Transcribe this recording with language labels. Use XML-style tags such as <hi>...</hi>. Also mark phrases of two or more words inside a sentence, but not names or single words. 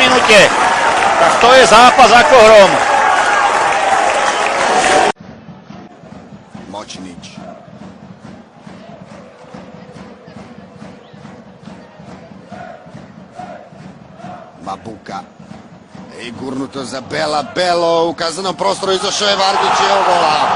<sk>minúte. Tak to je zápas ako hrom.</sk> <hr>Močnič. Babuka. I gurnuto za Belo. U kaznenom prostoru izašao je Vardić i evo gola.</hr>